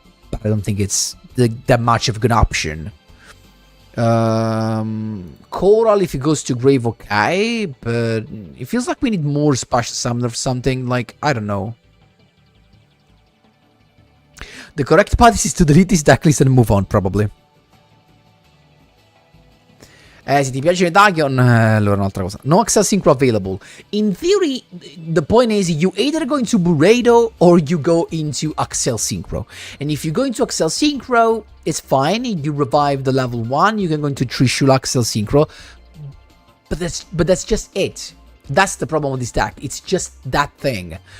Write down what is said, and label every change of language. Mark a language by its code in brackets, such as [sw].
[en] But I don't think it's that much of a good option. Coral, if it goes to grave, okay, but it feels like we need more special summon or something, like, I don't know. The correct path is to delete this deck list and move on, probably. [it] Se ti piace Tachyon, allora un'altra cosa. [en] No Excel Synchro available. In theory, the point is you either go into Burrito or you go into Excel Synchro. And if you go into Excel Synchro, it's fine. You revive the level 1, you can go into Trishul Excel Synchro. But that's just it. That's the problem with this deck. It's just that thing.